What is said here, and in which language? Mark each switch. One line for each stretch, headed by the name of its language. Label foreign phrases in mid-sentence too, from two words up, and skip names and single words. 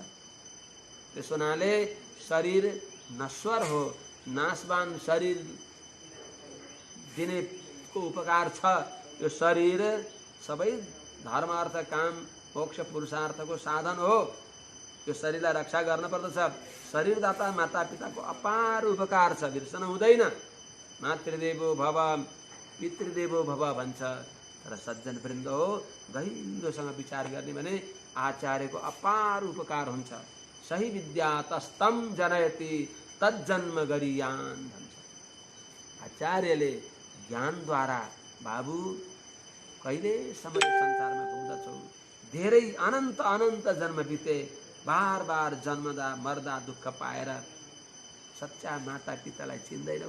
Nepali: त्यसो हुनाले शरीर नश्वर हो, नाशवान शरीर दिने को उपकार छ। यो शरीर सबै धर्म अर्थ काम मोक्ष पुरुषार्थको साधन हो। यो शरीरलाई रक्षा गर्न पर्दछ। शरीरदाता मातापिताको अपार उपकार छ, बिर्सन हुँदैन।
Sanskrit: मातृदेवो भव पितृदेवो भव
Nepali: भन्छ। तर सज्जन वृन्द हो, गहिरोसँग विचार गर्ने भने आचार्यको अपार उपकार हुन्छ।
Sanskrit: सही विद्या तस्तम जनयति तज्जन्म गरियान भन्छ।
Nepali: आचार्यले ज्ञानद्वारा बाबु कहिले समय संसारमा घुम्दछौ, धेरै अनन्त अनन्त जन्म बिते, बार बार जन्मदा मर्दा दुःख पाएर सच्चा माता पितालाई चिन्दैनौ।